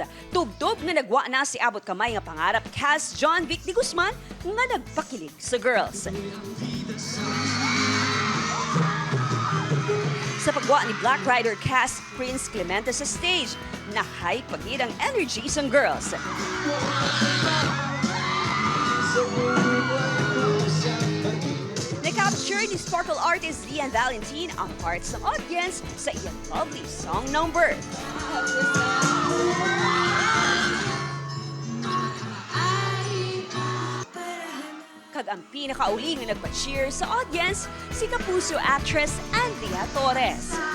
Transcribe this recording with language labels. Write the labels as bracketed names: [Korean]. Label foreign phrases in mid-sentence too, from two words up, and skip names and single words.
[Hiligaynon] Tubtob nga nagwa na si abot kamay nga pangarap cast John Vic de Guzman nga nagpakilig sa girls. Sa pagwa ni Black Rider cast Prince Clemente sa stage, nahay pagid ang energy sang girls. Na-capture ni [English] sparkle artist [Hiligaynon] Lian Valentin ang hearts ng audience sa iyang [English] lovely song number. [Hiligaynon] Kag ang pinakauling na nagpa-cheer sa audience, si Kapuso actress Andrea Torres.